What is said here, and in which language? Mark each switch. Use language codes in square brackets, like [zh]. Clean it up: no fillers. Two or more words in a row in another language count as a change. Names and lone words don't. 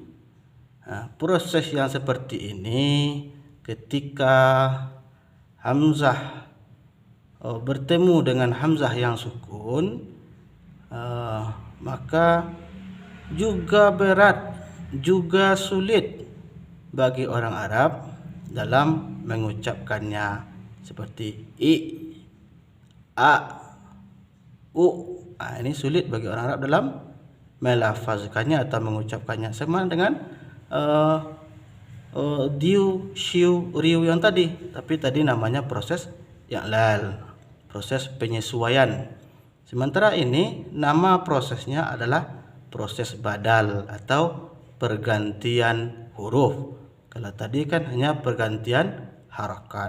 [id] Proses yang seperti ini ketika hamzah bertemu dengan hamzah yang sukun, maka juga berat, juga sulit bagi orang Arab dalam mengucapkannya, seperti i, a, u. Ini sulit bagi orang Arab dalam melafazkannya atau mengucapkannya, sama dengan diu, shiu, riu yang tadi. Tapi tadi namanya proses i'lal, proses penyesuaian. Sementara ini nama prosesnya adalah proses badal atau pergantian huruf. Kalau tadi kan hanya pergantian harakat.